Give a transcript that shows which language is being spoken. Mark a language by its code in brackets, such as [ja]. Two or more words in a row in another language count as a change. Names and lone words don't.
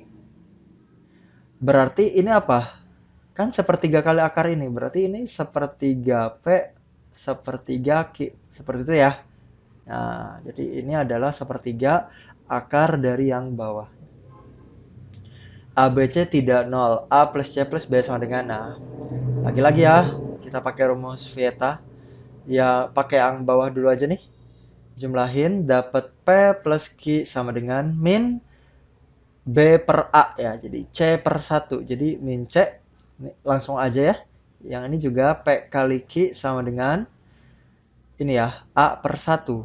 [id] Berarti ini apa? Kan sepertiga kali akar ini. Berarti ini sepertiga P, sepertiga Q. Seperti itu ya. Nah, jadi ini adalah sepertiga akar dari yang bawah. ABC tidak 0. A plus C plus B sama dengan. Nah, lagi-lagi ya, kita pakai rumus Vieta. Ya, pakai yang bawah dulu aja nih. Jumlahin, dapat P plus Q sama dengan min B per A ya. Jadi C per 1. Jadi min C, ini langsung aja ya. Yang ini juga P kali Q sama dengan ini ya, A per 1.